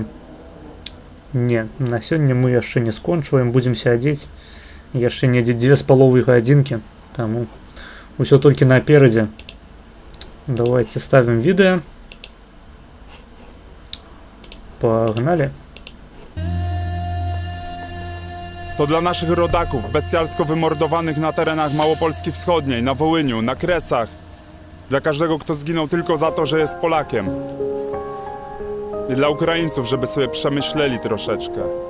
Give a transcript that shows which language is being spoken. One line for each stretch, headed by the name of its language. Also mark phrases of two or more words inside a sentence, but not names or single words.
Belarusian: Не, на сёння мы яшчэ не скончваем, будзем сядзець яшчэ недзе 2,5 гадзінкі, таму усё толькі наперадзе. Давайте ставім відэо. Погнали.
Polish: To dla naszych rodaków, bestialsko wymordowanych na terenach Małopolski Wschodniej, na Wołyniu, na Kresach. Dla każdego, kto zginął tylko za to, że jest Polakiem. I dla Ukraińców, żeby sobie przemyśleli troszeczkę.